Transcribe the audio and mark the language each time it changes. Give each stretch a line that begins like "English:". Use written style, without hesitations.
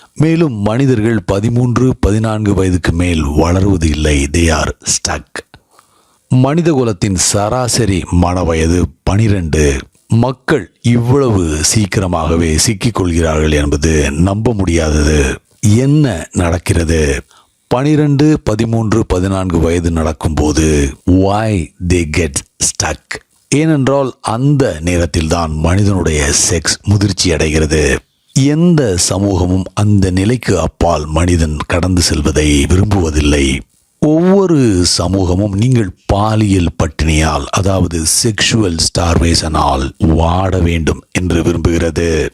Tamil: மேலும் மனிதர்கள் 13, 14 வயதுக்கு மேல் வளருவது இல்லை.
English: They are stuck.
Tamil: மனித குலத்தின் சராசரி மன வயது 12. மக்கள் இவ்வளவு சீக்கிரமாகவே சிக்கிக் கொள்கிறார்கள் என்பது நம்ப முடியாதது. என்ன நடக்கிறது? 12, 13, 14 வயது நடக்கும்போது
English: why they get stuck?
Tamil: ஏனென்றால் அந்த நேரத்தில் தான் மனிதனுடைய செக்ஸ் முதிர்ச்சி அடைகிறது. எந்த சமூகமும் அந்த நிலைக்கு அப்பால் மனிதன் கடந்து செல்வதை விரும்புவதில்லை. ஒவ்வொரு சமூகமும் நீங்கள் பாலியல் பட்டினியால், அதாவது செக்ஷுவல் ஸ்டார்வேஷனால் வாட வேண்டும் என்று விரும்புகிறது.